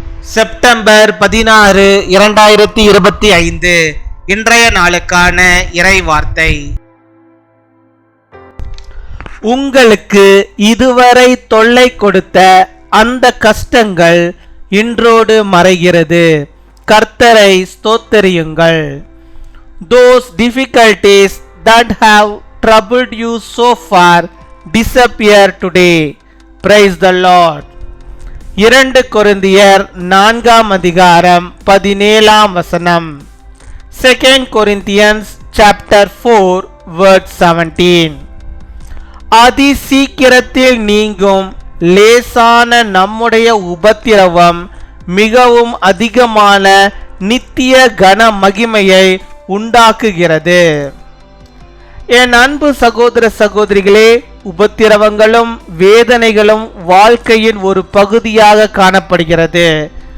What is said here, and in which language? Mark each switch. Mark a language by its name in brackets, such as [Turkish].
[Tamil] September 16, 2025 இன்றைய நாளுக்கான இறை வார்த்தை. உங்களுக்கு இதுவரை தொல்லை கொடுத்த அந்த கஷ்டங்கள் இன்றோடு மறைகிறது. கர்த்தரை ஸ்தோத்திரியுங்கள். [English] Those difficulties that have troubled you so far disappear today. Praise the Lord. 2 கொரிந்தியர் 4:17 2 Corinthians chapter 4 verse 17. [Tamil] அதி சீக்கிரத்தில் நீங்கும் லேசான நம்முடைய உபத்திரவம் மிகவும் அதிகமான நித்திய கன மகிமையை உண்டாக்குகிறது. என் அன்பு சகோதர சகோதரிகளே, உபத்திரவங்களும் வேதனைகளும் வாழ்க்கையின் ஒரு பகுதியாக காணப்படுகிறது.